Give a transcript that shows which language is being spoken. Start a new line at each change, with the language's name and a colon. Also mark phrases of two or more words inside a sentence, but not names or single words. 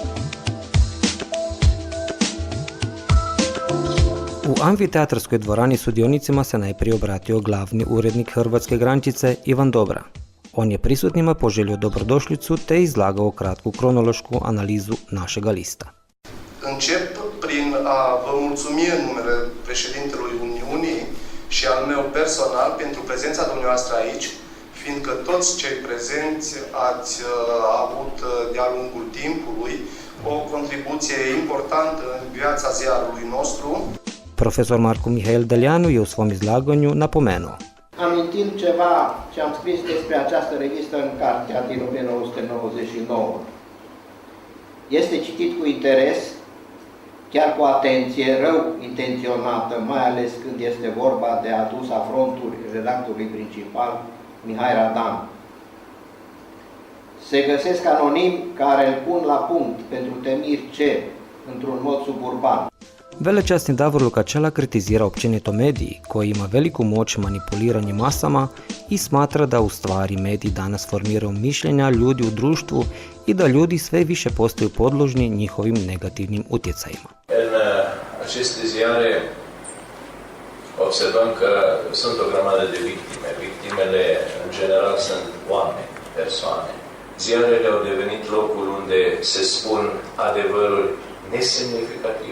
Croatian: U amfiteatarskoj dvorani sudionicima se najprije obratio glavni urednik Hrvatske grančice Ivan Dobra. On je prisutnima poželio dobrodošlicu te izlagao kratku kronološku analizu našega lista.
Romanian: Încep prin a vă mulțumi în numele președintelui Uniunii și al meu personal pentru prezența dumneavoastră aici, fiindcă toți cei prezenți ați avut de-a lungul timpului o contribuție importantă în viața ziarului nostru.
Croatian: Profesor Marko Mihail Daljanu je u svom izlaganju napomenuo.
Romanian: Amintind ceva ce am scris despre această revistă în cartea din 1999. Este citit cu interes, chiar cu atenție rău intenționată, mai ales când este vorba de adus afronturi redactorului principal, Mihai Radan. Se găsesc anonimi care îl pun la punct pentru temiri ce, într-un mod suburban.
Croatian: Velečasni Davor Lukačela kritizira općenito mediji, koji ima veliku moć manipuliranja masama i smatra da u stvari mediji danas formiraju mišljenja ljudi u društvu i da ljudi sve više postaju podložni njihovim negativnim utjecajima.
Romanian: În aceste ziare observăm că sunt o grămadă de victime. Victimele, în general, sunt oameni, persoane. Ziarele au devenit locul unde se spun adevăruri nesemnificative.